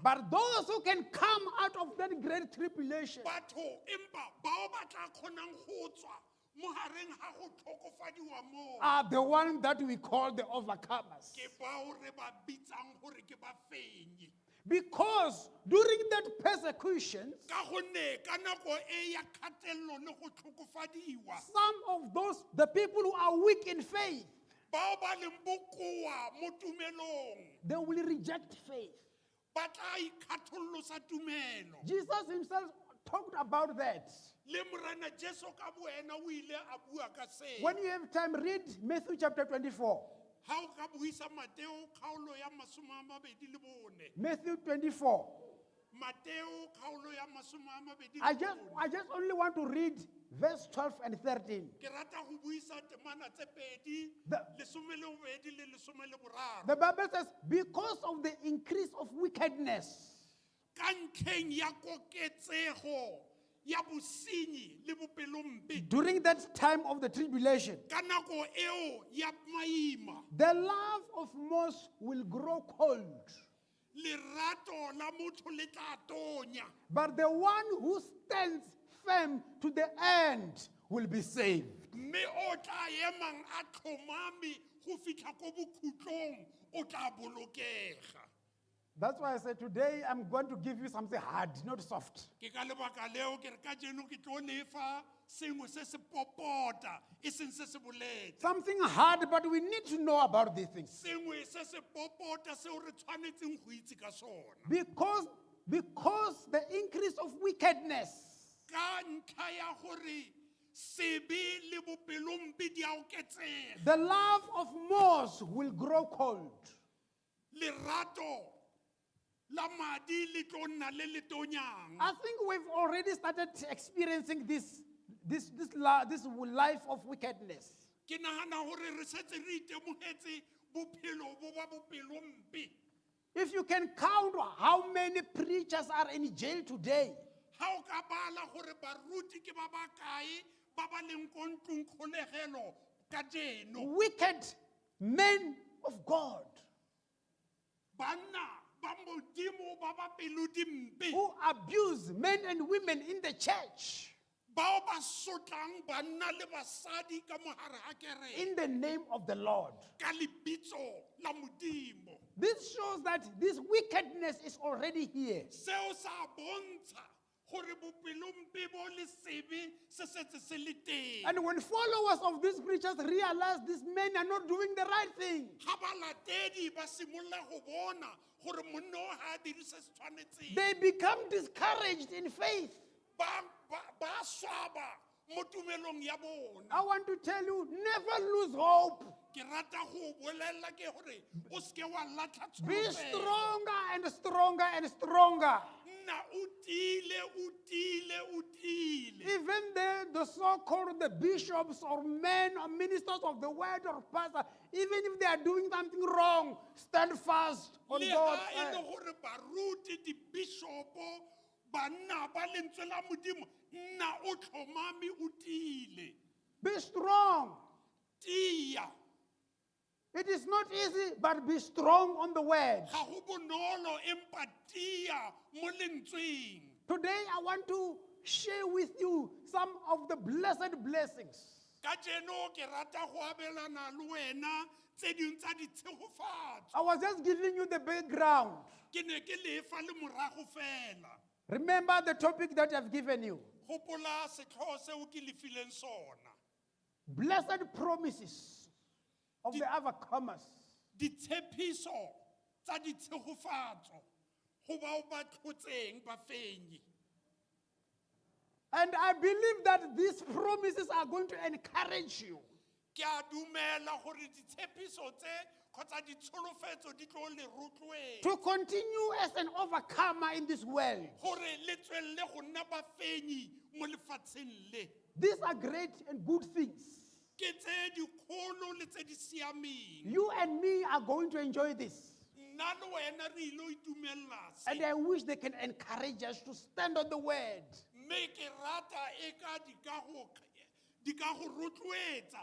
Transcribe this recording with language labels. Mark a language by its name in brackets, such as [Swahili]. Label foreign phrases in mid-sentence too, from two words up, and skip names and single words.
[English] But those who can come out of that great tribulation [Tswana] Batho empa bao ba tla kgonang go tswa mo hareng ha go tlhokofadiwa mo [English] are the ones that we call the overcomers. [Tswana] ke bao re ba bitsang gore ke bafenyi. [English] Because during that persecution, [Tswana] Ka gonne ka nako e ya kgatelelo le go tlhokofadiwa, [English] some of those, the people who are weak in faith, [Tswana] bao ba leng bokoa mo tumelong [English] they will reject faith. [Tswana] ba tla ikgathollosa tumelo. [English] Jesus himself talked about that. [Tswana] Le Morena Jesu ka boena o ile a bua ka seo. [English] When you have time, read Matthew chapter 24. [Tswana] Ha o ka buisa Mateo kgaolo ya 24. [English] Matthew 24. [Tswana] Mateo kgaolo ya 24. [English] I just only want to read verse 12 and 13. [Tswana] Ke rata go buisa temana tse pedi, [English] The- [Tswana] lesome le bobedi le lesome le boraro. [English] The Bible says, because of the increase of wickedness, [Tswana] Ka ntlheng ya koketsego ya bosenyi le bopelompe, [English] during that time of the tribulation, [Tswana] ka nako eo ya maima, [English] the love of most will grow cold. [Tswana] lerato la motho le tla tonya, [English] But the one who stands firm to the end will be saved. [Tswana] mme o tla emang a tlhomame go fitlha ko bokhutlong o tla bolokega. [English] That's why I said today I'm going to give you something hard, not soft. [Tswana] Ke ka lebaka leo ke re ka jeno ke tlo lefa sengwe se se popota e seng se se bolete. [English] Something hard, but we need to know about these things. [Tswana] Sengwe se se popota seo re tshwanetseng go itse ka sona. [English] Because the increase of wickedness, [Tswana] Ka ntlha ya gore sebe le bopelompe di a oketsega, [English] the love of most will grow cold. [Tswana] lerato la madi le tlo nna le letonyang. [English] I think we've already started experiencing this life of wickedness. [Tswana] Ke nagana gore re setse re itemogetse bophelo bo ba bopelompe. [English] If you can count how many preachers are in jail today, [Tswana] Ha o ka bala gore baruti ke ba bakae ba ba leng ko ntlong kgolegelo ka jeno. [English] wicked men of God [Tswana] Banna ba modimo ba ba pelo dimpe. [English] who abuse men and women in the church [Tswana] Bao ba sotlang banna le basadi ka mohare ha kereke. [English] in the name of the Lord. [Tswana] Ka lebitso la modimo. [English] This shows that this wickedness is already here. [Tswana] Seo sa bontsha gore bopelompe bo le sebe se setse se le teng. [English] And when followers of these preachers realize these men are not doing the right thing, [Tswana] Ha balatedi ba simolla go bona gore monna o ha a dire se se tshwanetseng. [English] they become discouraged in faith. [Tswana] Ba swaba mo tumelong ya bona. [English] I want to tell you, never lose hope. [Tswana] Ke rata go bolela ke gore o se ke wa latlha [English] Be [Tswana] tsholofelo. [English] stronger and stronger and stronger. [Tswana] Nna o tiile. [English] Even the so-called the bishops or men or ministers of the word or pastor, even if they are doing something wrong, stand fast on [Tswana] Le [English] God's [Tswana] ha e le [English] side. [Tswana] gore baruti dibishopo banna ba lentswe la modimo nna o tlhomame o tiile. [English] Be strong. [Tswana] Tia. [English] It is not easy, but be strong on the word. [Tswana] Ga go bonolo empa tia mo lentsweng. [English] Today, I want to share with you some of the blessed blessings. [Tswana] Ka jeno ke rata go abelana le wena tse ding tsa ditshegofatso. [English] I was just giving you the background. [Tswana] Ke ne ke lefa le morago fela. [English] Remember the topic that I've given you. [Tswana] Gopola setlhogo seo ke lefileng sona. [English] Blessed promises of the overcomers. [Tswana] Ditshepiso tsa ditshegofatso go bao ba tlhotseng ba fenyi. [English] And I believe that these promises are going to encourage you [Tswana] Ke a dumela gore ditshepiso tse kgotsa ditsholofetso di tlo le rotloetsa [English] to continue as an overcomer in this world. [Tswana] gore le tswelle go nna ba fenyi mo lefatsheng le. [English] These are great and good things. [Tswana] Ke tse dikgolo le tse di siameng. [English] You and me are going to enjoy this. [Tswana] Nna le wena re ilo itumelela se. [English] And I wish they can encourage us to stand on the word. [Tswana] Mme ke rata e ka di ka go rotloetsa